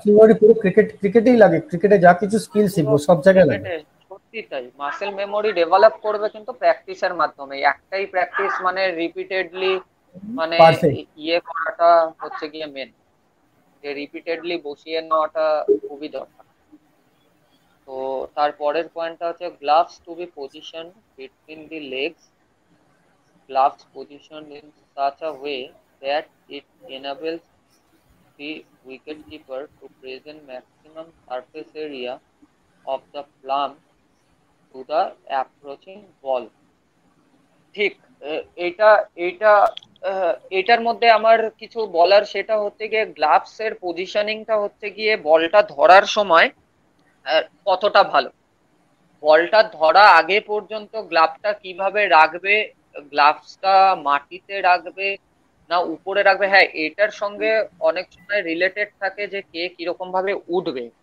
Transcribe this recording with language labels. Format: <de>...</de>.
<bn>Muscle memory পুরো ক্রিকেটেই লাগে, ক্রিকেটে যা কিছু স্কিল পুরো শিখবো সব জায়গায় লাগে। ক্রিকেটে সত্যি তাই, মাসেল মেমোরি ডেভেলপ করবে কিন্তু প্র্যাকটিসের মাধ্যমে। একটাই প্র্যাকটিস মানে রিপিটেডলি মানে পারফেক্ট। ইয়ে করাটা হচ্ছে গিয়ে মেন, যে রিপিটেডলি বসিয়ে নেওয়াটা খুবই দরকার। তো তারপরের পয়েন্টটা হচ্ছে</bn> <en>Gloves to be position between the legs, gloves positioned in such a way that it enables the wicketkeeper to present maximum surface area of the palm to the approaching ball.</en> <bn>ঠিক। এটা এটা এটার মধ্যে আমার কিছু বলার, সেটা হচ্ছে গিয়ে গ্লাভস এর পজিশনিংটা হচ্ছে গিয়ে বলটা ধরার সময় কতটা ভালো। বলটা ধরা আগে পর্যন্ত গ্লাভসটা কিভাবে রাখবে, গ্লাভসটা মাটিতে রাখবে না উপরে রাখবে, হ্যাঁ এটার সঙ্গে অনেক সময় রিলেটেড থাকে যে কে কিরকম ভাবে উঠবে।</bn>